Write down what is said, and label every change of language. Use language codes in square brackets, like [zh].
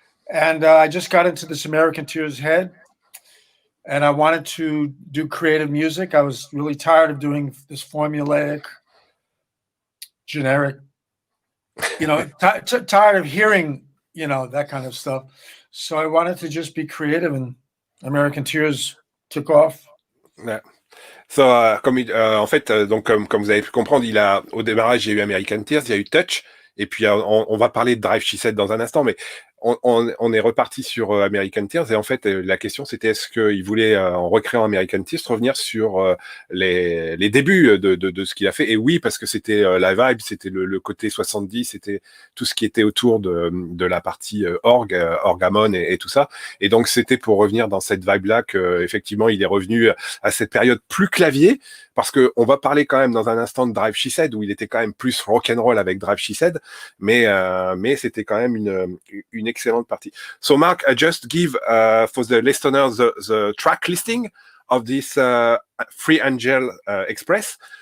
[en] And I just got into this American Tears head, and I wanted to do creative music. I was really tired of doing this formulaic, generic, tired of hearing, that kind of stuff. So I wanted to just be creative, and American Tears took off. Yeah. [fr] So, en fait, donc comme vous avez pu comprendre, au démarrage, il y a eu American Tears, il y a eu Touch, et puis on va parler de Drive She Said dans un instant, mais on est reparti sur American Tears, et en fait, la question c'était est-ce qu'il voulait, en recréant American Tears, revenir sur les débuts de ce qu'il a fait. Et oui, parce que c'était la vibe, c'était le côté 70, c'était tout ce qui était autour de la partie orgamon et tout ça. Et donc, c'était pour revenir dans cette vibe-là qu'effectivement, il est revenu à cette période plus clavier, parce que on va parler quand même dans un instant de Drive She Said, où il était quand même plus rock'n'roll avec Drive She Said, mais c'était quand même une excellente partie. [en] So Mark, I just give for the listeners the track listing of this Free Angel Express.